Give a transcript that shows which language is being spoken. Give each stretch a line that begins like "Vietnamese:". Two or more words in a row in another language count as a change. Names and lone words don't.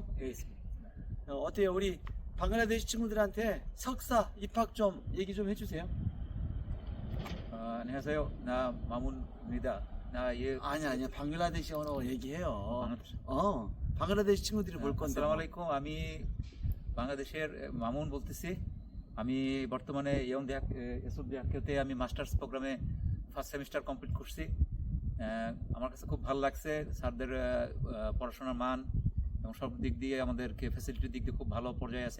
Korean: 예, 있습니다. 어때요? 우리 방글라데시 친구들한테 석사 입학 좀 얘기 좀 해주세요. 안녕하세요. 나 마문입니다. 아니야. 방글라데시 언어 얘기해요.
Bangla: বাংলাদেশ।
Korean: 방글라데시 친구들이 볼 건데.
Arabic: السلام عليكم.
Bangla: আমি বাংলাদেশের মামুন বলতেছি। আমি বর্তমানে এসবিআইতে আমি
English: masters program first semester complete
Bangla: করছি। আমার কাছে খুব ভালো লাগছে। স্যারদের পড়াশোনার মান এবং সব দিক দিয়ে আমাদেরকে ফ্যাসিলিটির দিক দিয়ে খুব ভালো পর্যায়ে আছে।